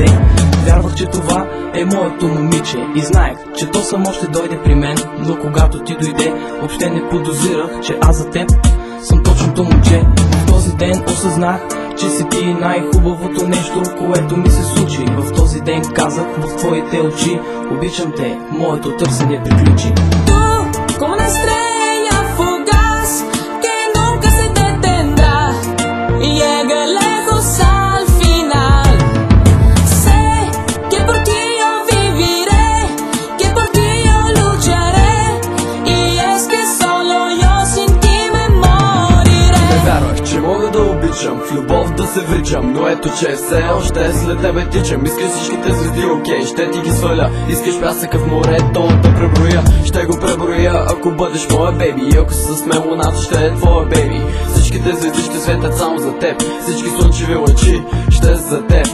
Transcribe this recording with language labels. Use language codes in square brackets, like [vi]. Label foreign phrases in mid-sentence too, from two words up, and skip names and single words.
[bg] Вярвах, че това е моето момиче и знаех, че то само ще дойде при мен. Но когато ти дойде, въобще не подозирах, че аз за теб съм точното момче. В този ден осъзнах, че си ти най-хубавото нещо, което ми се случи. В този ден казах в твоите очи: обичам те, моето търсене приключи. [es] Como una estrella fugaz que nunca se detendrá y llega lejos al final. Sé que por ti yo viviré, que por ti yo lucharé, y es que solo yo sin ti me moriré. [bg] Не вярвах, че мога да обичам, в любов да се вричам, но ето че все още след тебе тичам. Искаш всичките звезди, окей, ще ти ги сваля. Искаш пясъка в морето да преброя, ще го преброя, ако бъдеш моя бейби. И ако с мен луната ще е твоя бейби. Всичките звезди ще светят само за теб, всички слънчеви лъчи ще са за теб.